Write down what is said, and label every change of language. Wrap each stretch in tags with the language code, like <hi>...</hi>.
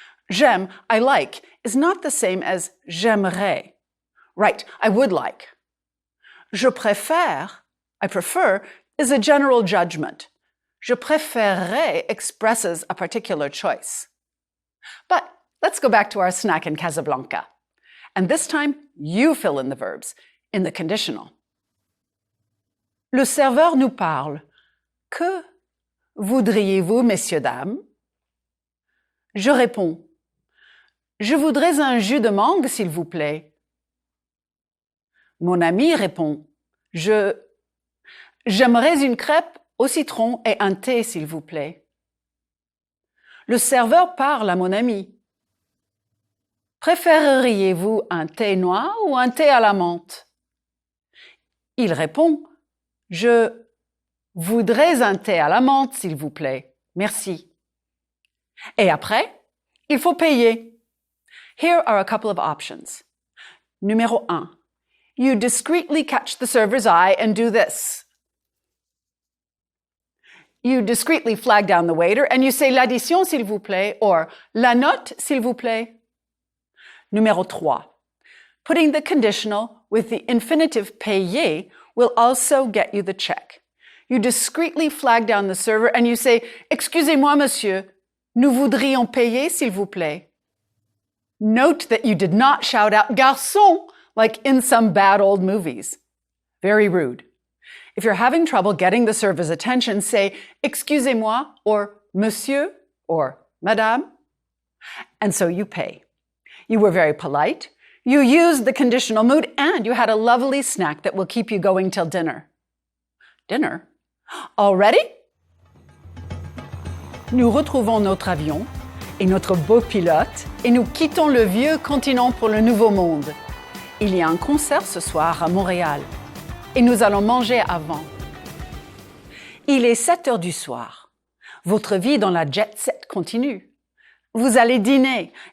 <fr>J'aime,</fr> <en>I like, is not the same as</en> <fr>j'aimerais.</fr> <en>Right, I would like.</en> <fr>Je préfère,</fr> <en>I prefer, is a general judgment.</en> <fr>Je préférerais</fr> <en>expresses a particular choice. But let's go back to our snack in Casablanca. And this time, you fill in the verbs in the conditional.</en> <fr>Le serveur nous parle. Que voudriez-vous, messieurs, dames? Je réponds. Je voudrais un jus de mangue, s'il vous plaît. Mon ami répond. J'aimerais une crêpe au citron et un thé, s'il vous plaît. Le serveur parle à mon ami. Préféreriez-vous un thé noir ou un thé à la menthe? Il répond. Je voudrais un thé à la menthe, s'il vous plaît. Merci. Et après, il faut payer.</fr> <en>Here are a couple of options.</en> <fr>Numéro 1.</fr> <en>You discreetly catch the server's eye and do this. You discreetly flag down the waiter and you say</en> <fr>l'addition, s'il vous plaît,</fr> <en>or</en> <fr>la note, s'il vous plaît. Numéro 3.</fr> <en>Putting the conditional with the infinitive payer will also get you the check. You discreetly flag down the server and you say,</en> <fr>excusez-moi, monsieur, nous voudrions payer, s'il vous plaît.</fr> <en>Note that you did not shout out garçon like in some bad old movies. Very rude. If you're having trouble getting the server's attention, say</en> <fr>excusez-moi</fr> <en>or monsieur or madame, and so you pay. You were very polite. You used the conditional mood, and you had a lovely snack that will keep you going till dinner. Dinner? Already?</en> <fr>Nous retrouvons notre avion et notre beau pilote et nous quittons le vieux continent pour le nouveau monde. Il y a un concert ce soir à Montréal et nous allons manger avant. Il est 7 heures du soir. Votre vie dans la jet set continue. Vous allez dîner.</fr>